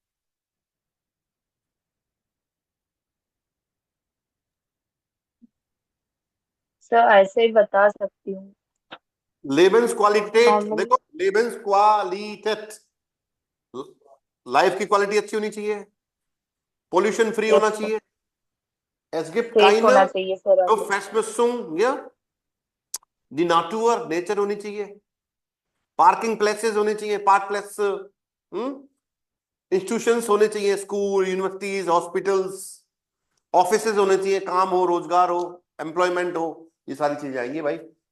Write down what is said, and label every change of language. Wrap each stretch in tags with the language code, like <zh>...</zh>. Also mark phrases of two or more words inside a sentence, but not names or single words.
<hi>सर ऐसे ही बता सकती हूँ।</hi> <de>लेबेंस क्वालिटेट,</de> <hi>नॉर्मल देखो</hi> <de>Lebensqualität,</de> <hi>लाइफ की क्वालिटी अच्छी होनी चाहिए, पोल्यूशन फ्री होना</hi> <en>yes sir,</en> <hi>चाहिए,</hi> <de>es gibt</de> <hi>सेफ</hi> <de>keine</de> <hi>होना चाहिए सर आगे। Verschmutzung, या</hi> <de>die Natur</de> <hi>नेचर होनी चाहिए,</hi> <en>parking places</en> <hi>होने चाहिए, पार्क प्लेस, इंस्टीट्यूशंस होने चाहिए, स्कूल, यूनिवर्सिटीज, हॉस्पिटल्स, ऑफिसेज होने चाहिए, काम हो, रोजगार हो, एम्प्लॉयमेंट हो, ये सारी चीजें आएंगी भाई।</hi>